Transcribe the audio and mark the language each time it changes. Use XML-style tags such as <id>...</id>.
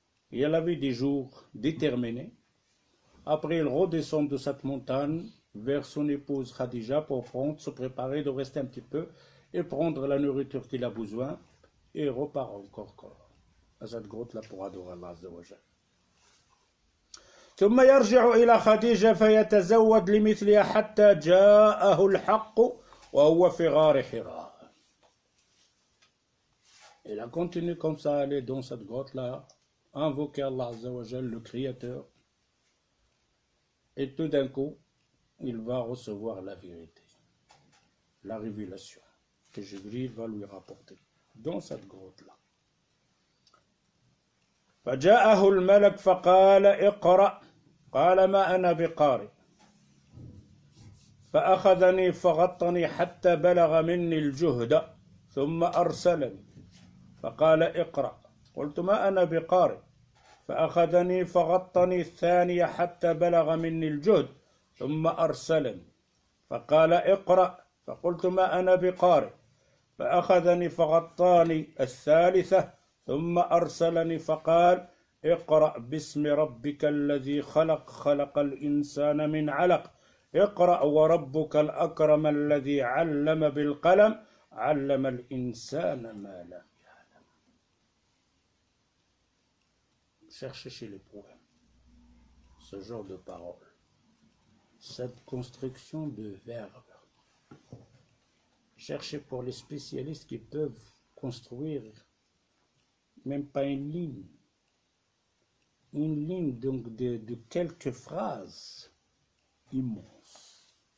<fr>Il a vu des jours déterminés. Après, il redescend de cette montagne vers son épouse Khadija pour se préparer, de rester un petit peu et prendre la nourriture qu'il a besoin. Et il repart encore à cette grotte-là pour adorer Allah Azza wa Jal.</fr> <ar>ثم يرجع إلى خديجة فيتزود لمثلها حتى جاءه الحق وهو في غار حراء.</ar> <fr>Il a continué comme ça à aller dans cette grotte-là, invoquer Allah Azza wa Jal, le Créateur. Et tout d'un coup, il va recevoir la vérité, la révélation que Jibril va lui rapporter dans cette grotte-là.</fr> <ar>فجاءه الملك فقال اقرأ قال ما أنا بقارئ فأخذني فغطني حتى بلغ مني الجهد ثم أرسلني فقال اقرأ قلت ما أنا بقارئ فأخذني فغطني الثانية حتى بلغ مني الجهد ثم أرسلني فقال اقرأ فقلت ما أنا بقارئ فأخذني فغطاني الثالثة ثم أرسلني فقال اقرأ باسم ربك الذي خلق خلق الإنسان من علق اقرأ وربك الأكرم الذي علم بالقلم علم الإنسان ما لم يعلم.</ar> <fr>Cherchez chez les poèmes ce genre de paroles, cette construction de verbes. Cherchez pour les spécialistes qui peuvent construire même pas une ligne donc de quelques phrases immenses.</fr>